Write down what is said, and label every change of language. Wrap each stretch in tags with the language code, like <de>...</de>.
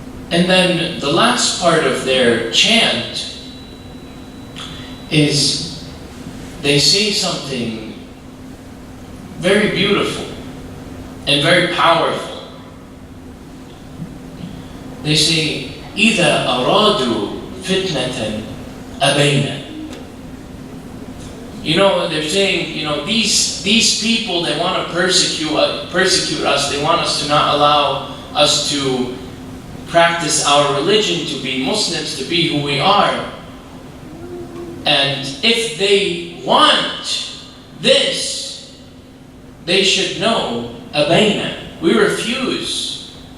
<en>And then the last part of their chant is they say something very beautiful and very powerful. They say,</en> <ar>إِذَا أَرَادُوا فِتْنَةً أَبَيْنَا.</ar> <en>They're saying, these people, they want to persecute us. They want us to not allow us to practice our religion, to be Muslims, to be who we are. And if they want this, they should know, أبينا, we refuse.</en>